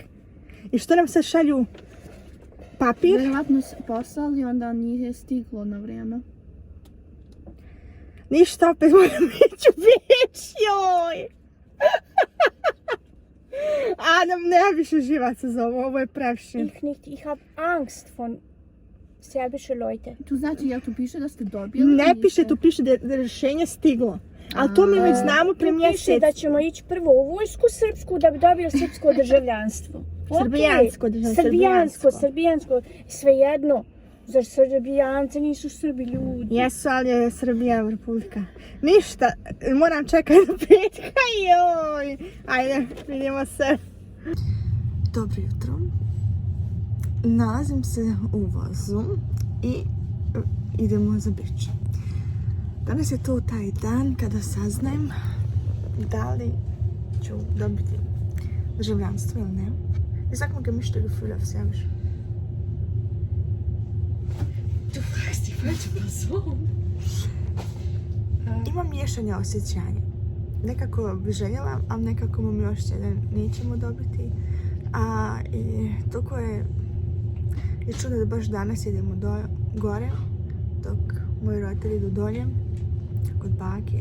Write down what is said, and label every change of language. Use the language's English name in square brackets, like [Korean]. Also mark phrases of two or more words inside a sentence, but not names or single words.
[Serbian] I što nam se šalju? Papir? Vjerovatno poslali, onda nije stiglo na vrijeme. Ništa, opet moram ići u Beč, joj! Adam, ne više živaca za ovo je previše. [German] Ich hab Angst von serbische Leute. [Serbian] Tu znači, jel tu piše da ste dobili? Ne piše, tu piše da je rješenje stiglo. Ali to mi već znamo pre Tu piše mjesec. da ćemo ići prvo u vojsku srpsku da bi dobili srpsko državljanstvo. Srbijansko državljanstvo. Srbijansko. Svejedno. Zar Srbijanci nisu Srbi ljudi? Jesu, ali je Srbija republika. Ništa, moram čekati do petka, joj. Ajde, vidimo se. Dobro jutro. Nalazim se u vozu i idemo za Beč. Danas je to taj dan kada saznajem da li ću dobiti državljanstvo ili ne. [German] Ich sag mal gemischte Gefühle auf Serbisch. Du fragst die falsche Person. [Serbian] Imam miješanje osjećanja. Nekako bi željela, ali nekako imam još da nećemo dobiti. I toliko je čudo da baš danas idemo gore, dok moji roditelji idu dolje, kod bake.